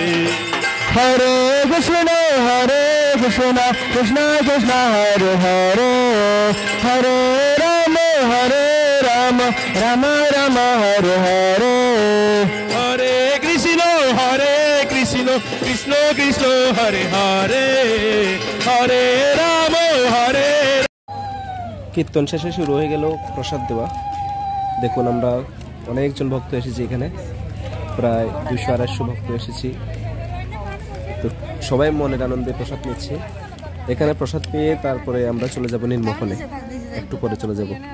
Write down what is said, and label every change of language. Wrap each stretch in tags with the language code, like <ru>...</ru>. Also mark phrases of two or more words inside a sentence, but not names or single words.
<sa>Hare Krishna, Krishna Krishna, Hare Hare, Hare Rama, Rama Rama, Hare Hare. Hare Krishna, Krishna Krishna, Hare Hare, Hare Rama,</sa> <bn>কীর্তন শেষে শুরু হয়ে গেল প্রসাদ দেওয়া। দেখুন আমরা অনেকজন ভক্ত এসেছি, এখানে প্রায় 200-250 ভক্ত এসেছি। তো সবাই মনের আনন্দে প্রসাদ নিচ্ছে। এখানে প্রসাদ পেয়ে তারপরে আমরা চলে যাব নির্মোহনে, একটু পরে চলে যাব।</bn>